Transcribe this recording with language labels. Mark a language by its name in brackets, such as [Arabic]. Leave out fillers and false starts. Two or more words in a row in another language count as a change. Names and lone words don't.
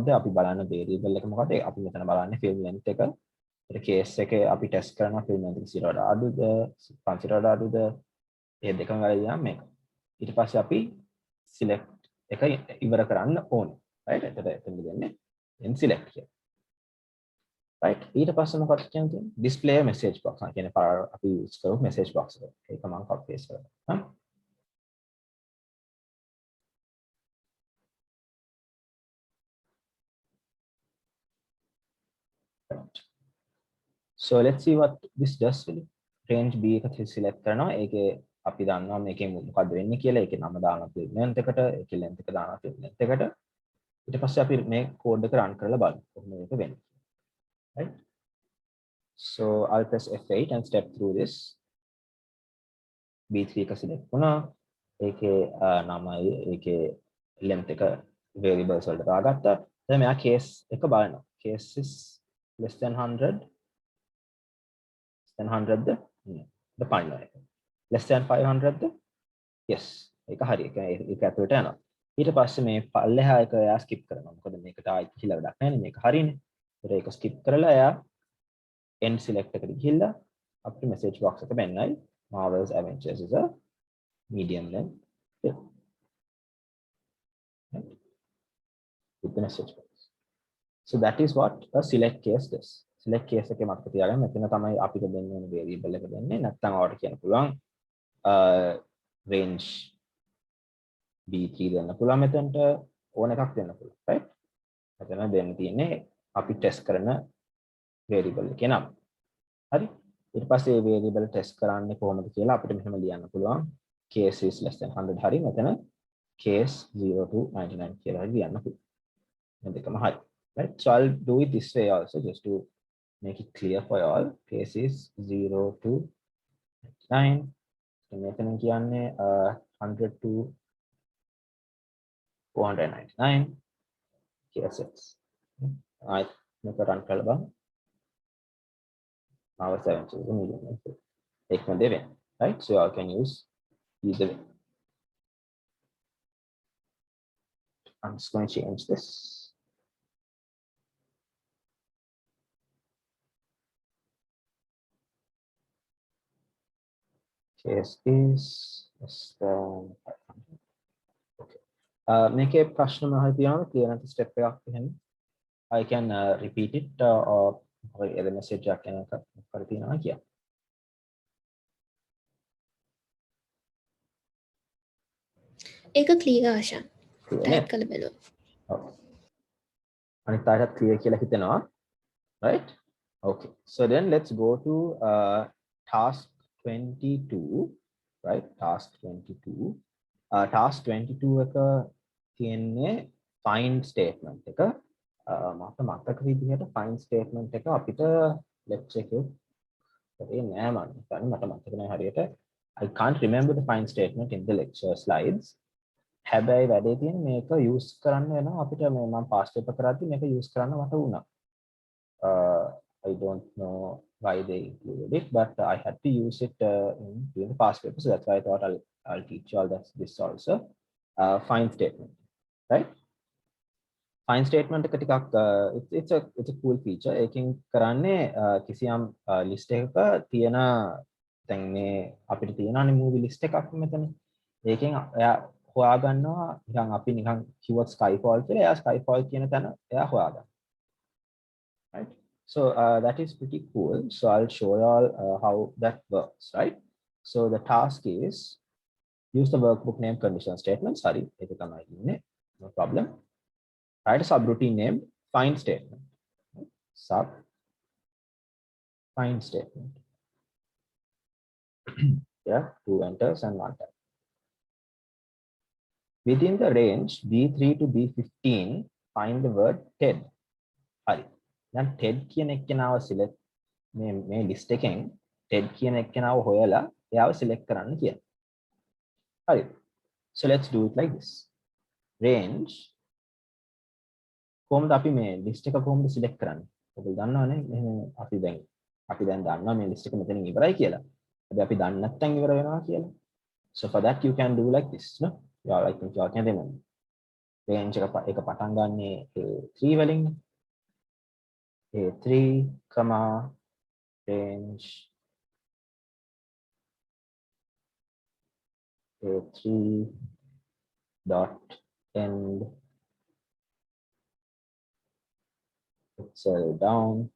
[Sinhala] අපි බලන්න variable එක මොකද්ද? අපි මෙතන බලන්නේ [English] film length [Sinhala] එක. ඒ case එකේ අපි test කරනවා [English] film length [Sinhala] එක 0 වඩා අඩුද 500 වඩා අඩුද ඒ දෙකම වැරදි නම් මේක. ඊට පස්සේ අපි select එක ඉවර කරන්න ඕනේ. right? එතකොට එතන දෙන්නේ [English] end select [Sinhala] කියලා. right? ඊට පස්සේ මොකක්ද කියන්නේ? [English] display a message box. [Sinhala] කියන්නේ අපි use කරපු [English] message box [Sinhala] එක. ඒක මම copy paste කරනවා. [English] So let's see what this does really. [Sinhala] Range B එක select කරනවා. ඒකේ අපි දන්නවා මේකේ මොකද්ද වෙන්නේ කියලා. ඒකේ නම දානවා [English] film length [Sinhala] එකට, ඒකේ length එක දානවා [English] film length [Sinhala] එකට. ඊට පස්සේ අපි මේ [English] code [Sinhala] එක run කරලා බලමු කොහොමද මේක වෙන්නේ. [English] right? So I'll press F8 and step through this. [Sinhala] B3 එක select වුණා. ඒකේ නමයි ඒකේ length එක variables වලට දාගත්තා. දැන් මෙයා case එක බලනවා. [English] Case is less than 100 [Sinhala] 100ද ද පයින්නවා එක. [English] less than 500ද yes [Sinhala] ඒක හරි. ඒක ඇතුළට යනවා. ඊට පස්සේ මේ පල්ලෙහා එක එයා skip කරනවා. මොකද මේකට ආයි කියලා වැඩක් නැහැ නේ. මේක හරිනේ. ඒක skip කරලා එයා [English] end select [Sinhala] එකට ගිහිල්ලා අපිට [English] message box [Sinhala] එක බෙන්නයි [English] Marvel's Avengers is a medium length film. Right? With the message box. So that is what a select case does. select case [Sinhala] එකේ මතක තියාගන්න මෙතන තමයි අපිට දෙන්න ඕන variable එක දෙන්නේ. නැත්නම් ඔයාලට කියන්න පුළුවන් range B3 දෙන්න පුළුවන් මෙතනට ඕන එකක් දෙන්න පුළුවන්. right? මෙතන දෙන්න තියෙන්නේ අපි test කරන variable එකේ නම. හරි? ඊට පස්සේ මේ variable test කරන්නේ කොහොමද කියලා අපිට මෙහෙම ලියන්න පුළුවන්. [English] case is less than 100 [Sinhala] හරි මෙතන [English] case 0 to 99 [Sinhala] කියලා ලියන්න පුළුවන්. මේ දෙකම හරි. [English] right? So I'll do it this way also just to make it clear for you all. Case is 0 to 99. [Sinhala] මෙතන කියන්නේ [English] 100 to 499 cases. [Sinhala] ආයෙත් මේක run කරලා බලන්න. [English] Our 7 is a medium length. [Sinhala] එකම දේ වෙන්නේ. [English] right? So you can use either way. I'm just going to change this. Case is less than 500. [Sinhala] Okay. මේකේ ප්‍රශ්න මහල් තියෙනවා clear නැති step එකක් එහෙම. [English] I can repeat it or the message [Sinhala] එකක් එන කර තියෙනවා කියලා. ඒක clear ආශා. type කරලා බලන්න. ඔව්. අනිත් අයටත් clear කියලා හිතෙනවා. [English] right? Okay, so then let's go to task 22, right? [Sinhala] Task 22. Task 22 එක තියෙන්නේ [English] find statement [Sinhala] එක. මට මතක විදිහට [English] find statement [Sinhala] එක අපිට lecture එකේ කරේ නෑ මම හිතන්නේ මට මතක නෑ හරියට. [English] I can't remember the find statement in the lecture slides. [Sinhala] හැබැයි වැඩේ තියෙන්නේ මේක use කරන්න වෙනවා අපිට මේ මම [English] past paper [Sinhala] කරද්දි මේක use කරන්න මට වුණා. [English] I don't know why they included it, but I had to use it during the past paper, so that's why I thought I'll teach you all this also. Find statement, right? Find statement එක ටිකක් it's a cool feature. [Sinhala] එකකින් කරන්නේ කිසියම් list එකක තියෙන දැන් මේ අපිට තියෙනනේ [English] movie list [Sinhala] එකක් මෙතන. ඒකෙන් එයා හොයාගන්නවා නිකන් අපි නිකන් කිව්වොත් Skyfall කියලා එයා Skyfall කියන තැන එයා හොයාගන්නවා. [English] Right? So that is pretty cool. So I'll show you all how that works, right? So the task is use the workbook name conditional statement. Sorry, no problem. Write a subroutine named find statement. Sub find statement. Yeah, 2 enters and 1 type. Within the range B3 to B15, find the word TED. [Sinhala] Sorry. Then TED කියන එක්කෙනාව select මේ list එකෙන් TED කියන එක්කෙනාව හොයලා එයාව select කරන්න කියන. හරි. [English] So let's do it like this. [Sinhala] Range කොහොමද අපි මේ list එක කොහොමද select කරන්නේ? ඔයගොල්ලෝ දන්නවනේ මෙහෙම අපි දැන් දන්නවා මේ list එක මෙතනින් ඉවරයි කියලා. හැබැයි අපි දන්නේ නැත්නම් ඉවර වෙනවා කියලා. [English] So for that you can do like this, no? Yeah, I think you all can remember. [Sinhala] Range එක පටන් ගන්නේ A3 වලින්. [English] A3, range A3 dot end cell down.